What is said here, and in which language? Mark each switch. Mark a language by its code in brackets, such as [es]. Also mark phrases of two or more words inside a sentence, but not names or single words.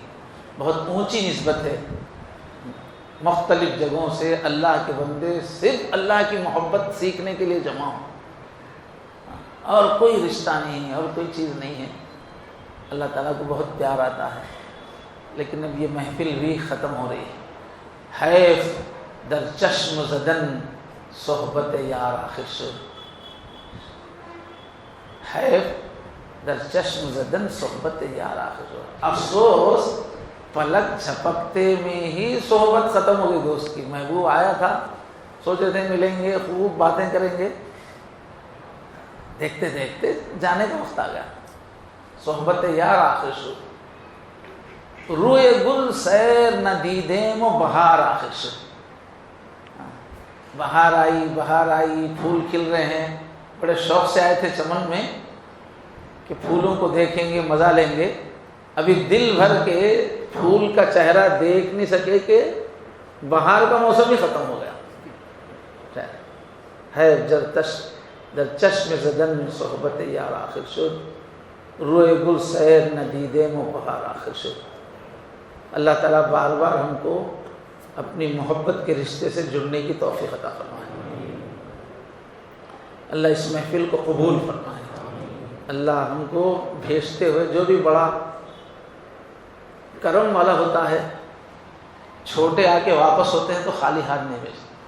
[ur] بہت اونچی نسبت ہے، مختلف جگہوں سے اللہ کے بندے صرف اللہ کی محبت سیکھنے کے لیے جمع ہوں، اور کوئی رشتہ نہیں ہے اور کوئی چیز نہیں ہے۔ اللہ تعالیٰ کو بہت پیار آتا ہے، لیکن اب یہ محفل بھی ختم ہو رہی ہے۔ [fa] حیف در چشم زدن صحبت یار آخر شد، حیف در چشم زدن صحبت یار آخر شد۔ [ur] افسوس پلک جھپکتے میں ہی صحبت ختم ہو گئی دوست کی۔ محبوب آیا تھا، سوچے تھے ملیں گے، خوب باتیں کریں گے، دیکھتے دیکھتے جانے کا وقت آ گیا۔ [fa] صحبت یار آخر شد، روئے گل سیر نہ دیدیم و بہار آخر شد۔ [ur] بہار آئی، پھول کھل رہے ہیں، بڑے شوق سے آئے تھے چمن میں کہ پھولوں کو دیکھیں گے، مزہ لیں گے۔ ابھی دل بھر کے پھول کا چہرہ دیکھ نہیں سکے کہ بہار کا موسم ہی ختم ہو گیا۔ [fa] ہے در چشم زدن صحبت یار آخر شد، روئے گل سیر نہ دیدیم و بہار آخر شد۔ [ur] اللہ تعالیٰ بار بار ہم کو اپنی محبت کے رشتے سے جڑنے کی توفیق عطا فرمائے۔ اللہ اس محفل کو قبول فرمائے۔ اللہ ہم کو بھیجتے ہوئے، جو بھی بڑا کرم والا ہوتا ہے، چھوٹے آ کے واپس ہوتے ہیں تو خالی ہاتھ نہیں بھیجتے۔